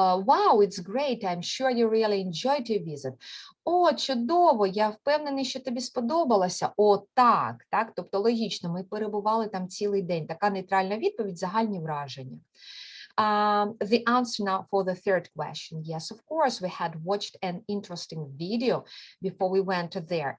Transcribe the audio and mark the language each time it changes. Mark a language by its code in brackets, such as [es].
[en] Wow, it's great. I'm sure you really enjoyed your visit. [uk] О, чудово, я впевнений, що тобі сподобалося. О, так, так, тобто логічно, ми перебували там цілий день. Така нейтральна відповідь, загальні враження. [en] The answer now for the third question. Yes, of course, we had watched an interesting video before we went there.